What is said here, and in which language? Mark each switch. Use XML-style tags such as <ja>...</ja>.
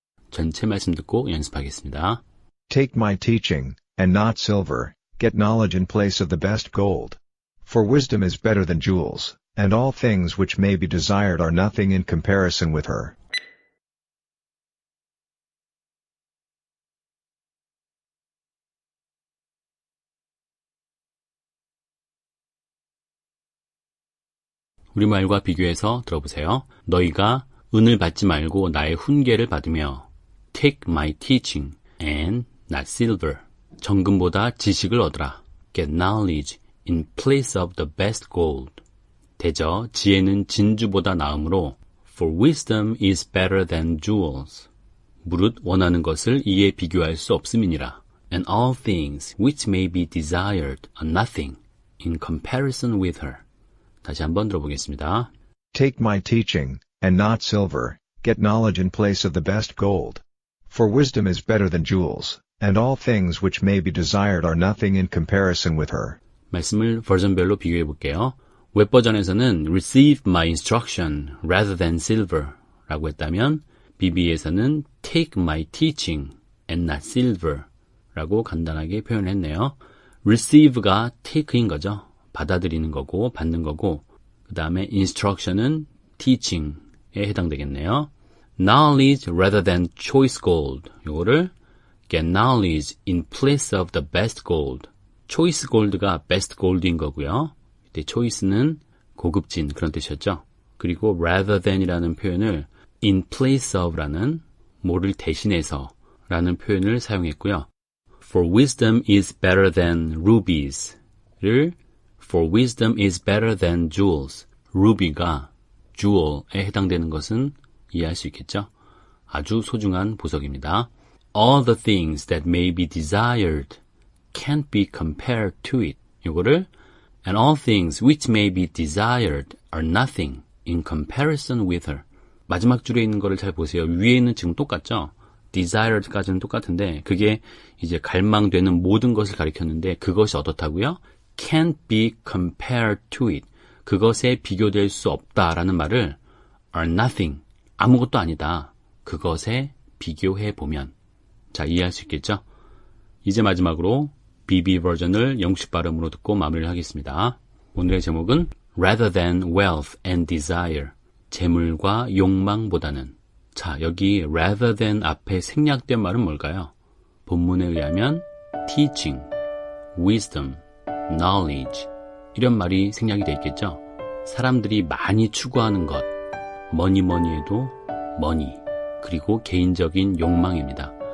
<ko>전체 말씀 듣고 연습하겠습니다.</ko> <en>Take my teaching, and not silver, get knowledge in place of the best gold. For wisdom is better than jewels, and all things which may be desired are nothing in comparison with her.</en> <ko>우리말과 비교해서 들어보세요. 너희가 은을 받지 말고 나의 훈계를 받으며</ko> <en>Take my teaching and not silver.</en> <ko>정금보다 지식을 얻으라.</ko> <en>Get knowledge in place of the best gold.</en> <ko>대저 지혜는 진주보다 나음으로</ko> <en>For wisdom is better than jewels.</en> <ko>무릇 원하는 것을 이에 비교할 수 없음이니라.</ko> <en>And all things which may be desired are nothing in comparison with her.</en> <ko>다시 한번 들어보겠습니다.</ko> <en>Take my teaching, and not silver, get knowledge in place of the best gold. For wisdom is better than jewels, and all things which may be desired are nothing in comparison with her.</en> <ko>말씀을 버전별로 비교해 볼게요. 웹 버전에서는</ko> <en>receive my instruction rather than silver</en> <ko>라고 했다면 BB에서는</ko> <en>take my teaching and not silver</en> <ko>라고 간단하게 표현했네요. receive가 take인 거죠. 받아들이는 거고 받는 거고 그 다음에 instruction은 teaching에 해당되겠네요.</ko> <en>knowledge rather than choice gold 요거를 get knowledge in place of the best gold choice gold가 best gold인 거고요.</en> <ko>이때 choice는 고급진 그런 뜻이었죠. 그리고 rather than이라는 표현을 in place of라는 뭐를 대신해서 라는 표현을 사용했고요.</ko> <en>For wisdom is better than rubies를 For wisdom is better than jewels.</en> <ko>ruby가 jewel에 해당되는 것은 이해할 수 있겠죠. 아주 소중한 보석입니다.</ko> <en>All the things that may be desired can't be compared to it. 이거를 And all things which may be desired are nothing in comparison with her.</en> <ko>마지막 줄에 있는 거를 잘 보세요. 위에는 지금 똑같죠? desired까지는 똑같은데 그게 이제 갈망되는 모든 것을 가리켰는데 그것이 어떻다고요?</ko> <en>Can't be compared to it.</en> <ko>그것에 비교될 수 없다라는 말을</ko> <en>are nothing.</en> <ko>아무것도 아니다. 그것에 비교해 보면. 자, 이해할 수 있겠죠? 이제 마지막으로 BB 버전을 영식 발음으로 듣고 마무리를 하겠습니다. 오늘의 제목은</ko> <en>Rather than wealth and desire.</en> <ko>재물과 욕망보다는. 자, 여기 rather than 앞에 생략된 말은 뭘까요? 본문에 의하면 teaching, wisdom, knowledge 이런 말이 생략이 돼 있겠죠. 사람들이 많이 추구하는 것, 뭐니 해도 money, 그리고 개인적인 욕망입니다.</ko>